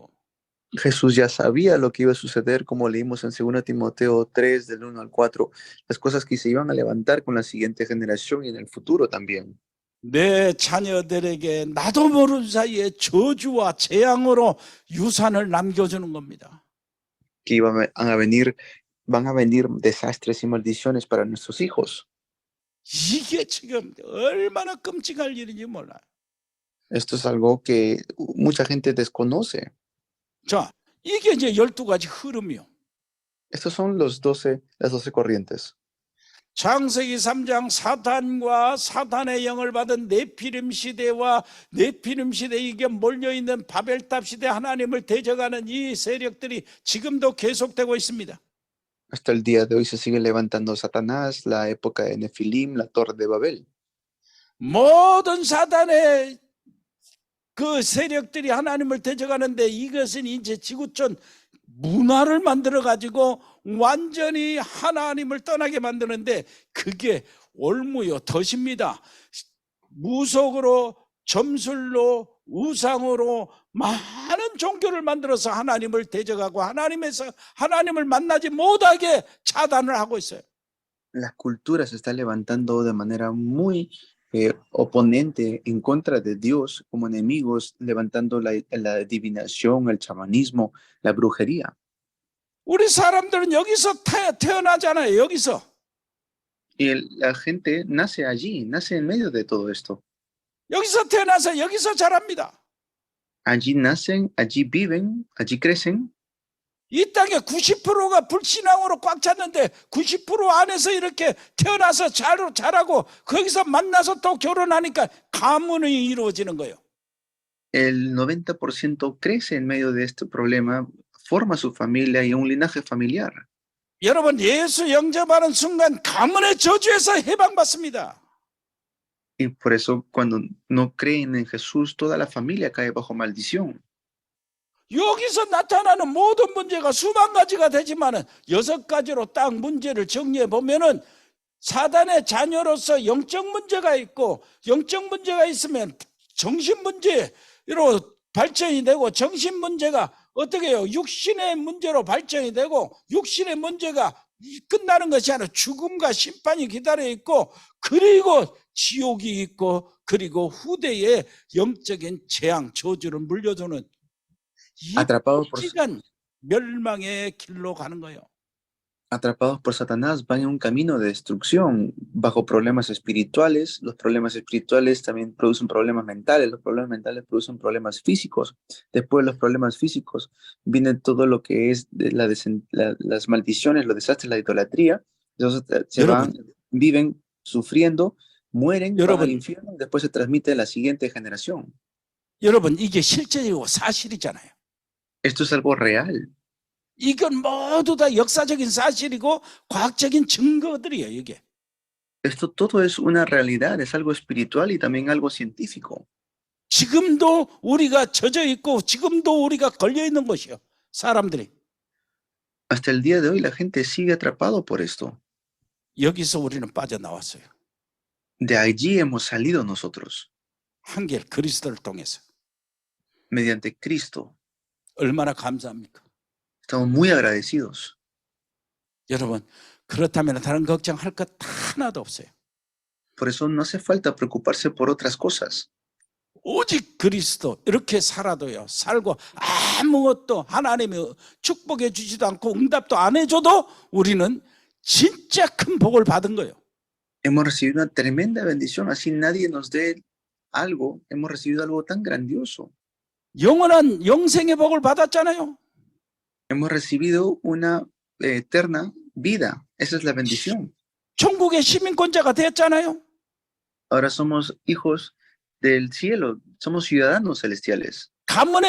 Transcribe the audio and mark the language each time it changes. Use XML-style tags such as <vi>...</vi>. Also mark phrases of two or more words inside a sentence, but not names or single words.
<es>Jesús ya sabía lo que iba a suceder, como leímos en 2 Timoteo 3, del 1 al 4, las cosas que se iban a levantar con la siguiente generación y en el futuro también.</es> <ko>내 자녀들에게 나도 모르는 사이에 저주와 재앙으로 유산을 남겨주는 겁니다.</ko> <es>Que van a venir desastres y maldiciones para nuestros hijos.</es> <ko>이게 지금 얼마나 끔찍할 일인지 몰라요.</ko> <es>Esto es algo que mucha gente desconoce.</es> <ko>자, 이게 이제 12가지 흐름이요.</ko> <es>Estos son las 12 corrientes.</es> <ko>창세기 3장 사탄과 사탄의 영을 받은 네피림 시대와 네피림 시대에 이게 몰려있는 바벨탑 시대 하나님을 대적하는 이 세력들이 지금도 계속되고 있습니다.</ko> <es>Hasta el día de hoy se sigue levantando Satanás, la época de Nefilim, la torre de Babel.</es> <ko>모든 사탄의 그 세력들이 하나님을 대적하는데 이것은 이제 지구촌 문화를 만들어 가지고 완전히 하나님을 떠나게 만드는데 그게 올무요 덫입니다. 무속으로 점술로 우상으로 많은 종교를 만들어서 하나님을 대적하고 하나님을 만나지 못하게 차단을 하고 있어요.</ko> <es>La cultura se está levantando de manera muy oponente en contra de Dios, como enemigos, levantando la adivinación, el chamanismo, la brujería.</es> <ko>우리 사람들은 여기서 태어나잖아요. 여기서.</ko> <es>Y la gente nace allí, nace en medio de todo esto.</es> <ko>여기서 태어나서 여기서 자랍니다.</ko> <es>Allí nacen, allí viven, allí crecen.</es> <ko>이 땅에 90%가 불신앙으로 꽉 찼는데 90% 안에서 이렇게 태어나서 자라고 거기서 만나서 또 결혼하니까 가문이 이루어지는 거예요.</ko> <es>El 90% crece en medio de este problema, forma su familia y un linaje familiar.</es> <ko>여러분 예수 영접하는 순간 가문의 저주에서 해방받습니다.</ko> <es>Y por eso cuando no creen en Jesús, toda la familia cae bajo maldición.</es> <ko>여기서 나타나는 모든 문제가 수만 가지가 되지만은 6가지로 딱 문제를 정리해 보면은 사단의 자녀로서 영적 문제가 있고 영적 문제가 있으면 정신 문제로 발전이 되고 정신 문제가 어떻게 해요? 육신의 문제로 발전이 되고 육신의 문제가 끝나는 것이 아니라 죽음과 심판이 기다려 있고 그리고 지옥이 있고 그리고 후대에 영적인 재앙 저주를 물려주는 이 시간 멸망의 길로 가는 거예요.</ko> <es>Atrapados por Satanás van en un camino de destrucción bajo problemas espirituales. Los problemas espirituales también producen problemas mentales. Los problemas mentales producen problemas físicos. Después de los problemas físicos viene todo lo que es las maldiciones, los desastres, la idolatría. Entonces viven sufriendo, mueren, van al infierno y después se transmite a la siguiente generación.</es> <ko>여러분 이게 실제적이고 사실이잖아요.</ko> <es>Esto es algo real.</es> <ko>이건 모두 다 역사적인 사실이고 과학적인 증거들이에요, 이게.</ko> <es>Esto todo es una realidad, es algo espiritual y también algo científico.</es> <ko>지금도 우리가 젖어 있고 지금도 우리가 걸려 있는 것이요. 사람들이.</ko> <es>Hasta el día de hoy la gente sigue atrapado por esto.</es> <ko>여기서 우리는 빠져나왔어요.</ko> <es>De allí hemos salido nosotros.</es> <ko>한결 그리스도를 통해서.</ko> <es>Mediante Cristo.</es> <ko>얼마나 감사합니까?</ko> <es>Estamos muy agradecidos.</es> <ko>여러분, 그렇다면 다른 걱정할 것 하나도 없어요.</ko> <es>Por eso no hace falta preocuparse por otras cosas.</es> <ko>오직 그리스도 이렇게 살아도요. 살고 아무것도 하나님이 축복해 주지도 않고 응답도 안 해줘도 우리는 진짜 큰 복을 받은 거예요.</ko> <es>Hemos recibido una tremenda bendición. Así nadie nos dé algo. Hemos recibido algo tan grandioso.</es> <ko>영원한 영생의 복을 받았잖아요.</ko> <es>Hemos recibido una eterna vida. Esa es la bendición.</es> <ko>천국의 시민권자가 됐잖아요.</ko> <es>Ahora somos hijos del cielo. Somos ciudadanos celestiales.</es>